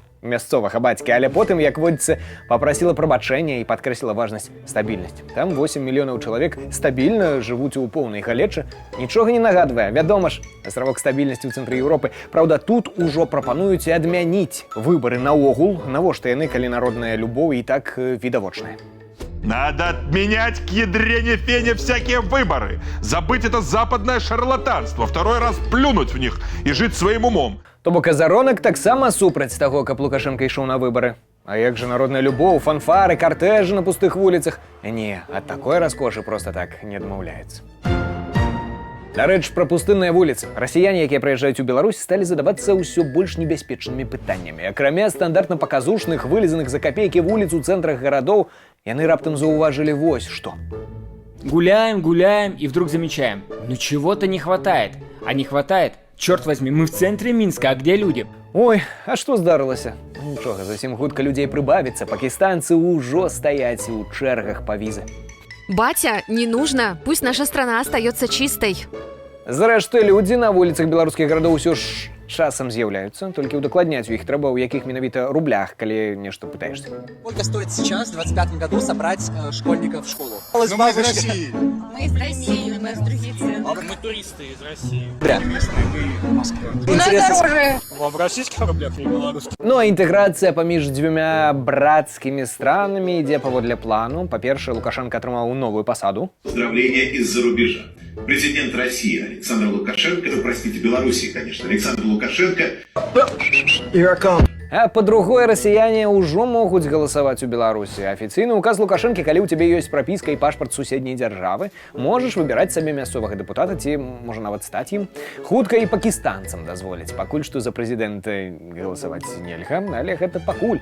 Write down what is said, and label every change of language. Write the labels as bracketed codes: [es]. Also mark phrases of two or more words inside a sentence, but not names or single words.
[be] Мясцовага бацькі, але потым, як водзіцца, папрасіла прабачэння і падкрэсліла важнасць стабільнасць. Там 8 мільёнаў чалавек стабільна жывуць у поўнай галечы. Нічога не нагадвае. Вядома ж, астравок стабільнасці ў цэнтры Еўропы. Праўда, тут ужо прапануюць адмяніць выбары наогул. Навошта яны, калі народная любоў і так відавочная? [ru] Надо отменять к ядрене фене всякие выборы. Забыть это западное шарлатанство. Второй раз плюнуть в них и жить своим умом. [be] То бок Азаронак таксама супраць таго, каб Лукашенко ішоў на выбары. А як жа народная любоў, фанфары, картэжы на пустых вуліцах? Не, ад такой раскошы проста так не адмаўляецца. Дарэчы, пра пустынныя вуліцы. Расіяне, якія прыязджаюць у Беларусь, сталі задавацца ўсё больш небяспечнымі пытаннямі. Акрамя стандартна-паказушных, вылезаных за капейкі вуліц у цэнтрах гарадоў, яны раптам заўважылі вось што. [ru] Гуляем, гуляем и вдруг замечаем: ну чего-то не хватает. А не хватает, черт возьми, мы в центре Минска, а где люди? Ой, [be] а што здарылася? Нічога, зусім хутка людзей прыбавіцца. Пакістанцы ўжо стаяць у чэргах па візы. [ru] Батя, не нужно. Пусть наша страна остается чистой. [be] Зрэшты, людзі на вуліцах беларускіх гарадоў усё ж часам з'яўляюцца, толькі ўдакладняць у іх трэба, у якіх менавіта рублях, калі нешта пытаешься. [ru] Сколько стоит сейчас, в 25 году, собрать школьников в школу? Мы из России. Мы из России, мы из других стран. Мы туристы из России. Местные, мы в Москве. У нас дороже. В российских рублях, не белорусских. [be] Ну а інтэграцыя паміж дзвюмя брацкімі странамі ідзе паводле плану. Па-першае, Лукашенко атрымаў новую пасаду. [ru] Поздравления из-за рубежа. Президент России Александр Лукашенко, простите, Белоруссии, конечно, Александр Лукашенко. [be] А па-другое, расіяне ўжо могуць галасаваць у Беларусі. Афіцыйны указ Лукашэнкі, калі ў цябе ёсць прапіска і пашпарт суседняй дзяржавы, можаш выбіраць сабе мясцовага дэпутата ці, можа, нават стаць ім. Хутка і пакістанцам дазволяць. Пакуль што за прэзідэнта галасаваць нельга, але гэта пакуль.